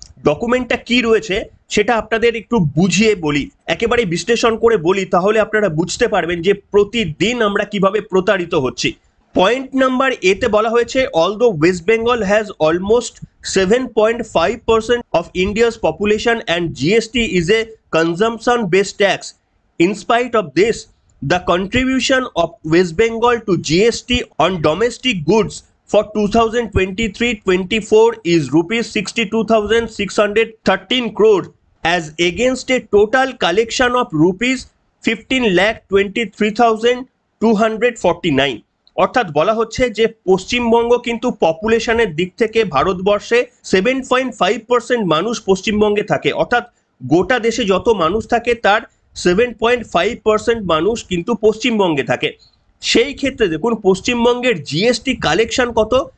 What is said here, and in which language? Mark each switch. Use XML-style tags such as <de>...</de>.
<bn>ডকুমেন্টটা কি রয়েছে সেটা আপনাদের একটু বুঝিয়ে বলি, একেবারে বিশ্লেষণ করে বলি, তাহলে আপনারা বুঝতে পারবেন যে প্রতিদিন আমরা কিভাবে প্রতারিত হচ্ছি। পয়েন্ট নাম্বার এতে বলা হয়েছে,</bn> <en>Although West Bengal has almost 7.5% of India's population and GST is a consumption based tax. In spite of this, the contribution of West Bengal to GST on domestic goods for 2023-24 is rupees 62,613 crore as against a total collection of rupees 15,23,249।</en> <bn>অর্থাৎ বলা হচ্ছে যে পশ্চিমবঙ্গ কিন্তু পপুলেশনের দিক থেকে ভারতবর্ষে 7.5% মানুষ পশ্চিমবঙ্গে থাকে। অর্থাৎ গোটা দেশে যত মানুষ থাকে তার 7.5% মানুষ কিন্তু পশ্চিমবঙ্গে থাকে। সেই ক্ষেত্রে দেখুন পশ্চিমবঙ্গের জিএসটি কালেকশন কত?</bn>